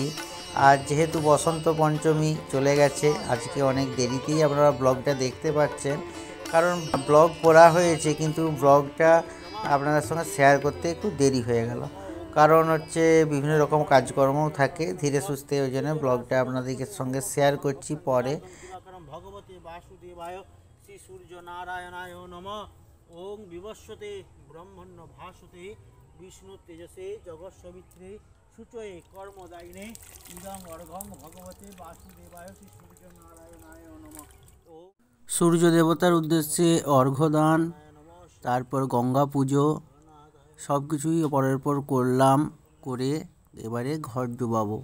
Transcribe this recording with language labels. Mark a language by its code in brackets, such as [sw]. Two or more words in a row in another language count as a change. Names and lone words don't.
[bn] আর যেহেতু বসন্ত পঞ্চমী চলে গেছে, আজকে অনেক দেরিতেই আপনারা ব্লগটা দেখতে পাচ্ছেন, কারণ ব্লগ করা হয়েছে কিন্তু ব্লগটা আপনাদের সঙ্গে শেয়ার করতে একটু দেরি হয়ে গেল। কারণ বিভিন্ন রকম কাজকর্মও থাকে, ধীরে সুস্থে, ওই জন্য ব্লগটা আপনাদের সঙ্গে শেয়ার করছি পরে। [sa] ভগবতে বাসুদেবায় শ্রী সূর্য নারায়ণায় নমঃ। ওং বিবস্বতে ব্রহ্মণ্য ভাসতে বিষ্ণু তেজসে জগৎ সবিত্রে সূচয়ে কর্মদায়িনে ইদং অর্ঘং ভগবতে বাসুদেবায় শ্রী সূর্য নারায়ণায় নমঃ। [bn] সূর্য দেবতার উদ্দেশ্যে অর্ঘ্যদান, তারপর গঙ্গা পুজো সব কিছুই পরের পর করলাম, করে এবারে ঘট ডুবাবো।